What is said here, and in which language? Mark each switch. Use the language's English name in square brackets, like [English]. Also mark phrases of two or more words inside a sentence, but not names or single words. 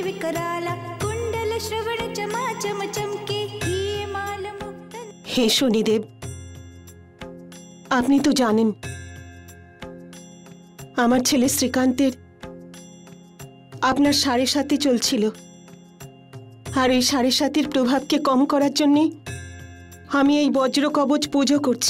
[Hindi] कराला कुंडल श्रवण चमा चम चमके ये माल मुक्तन। [Bangla] হে শনিদেব, আপনি তো জানেন আমার ছেলে শ্রীকান্তের আপনার 7.5 চলছিল, আর এই 7.5 প্রভাবকে কম করার জন্য আমি এই বজ্র কবচ পুজো করছি।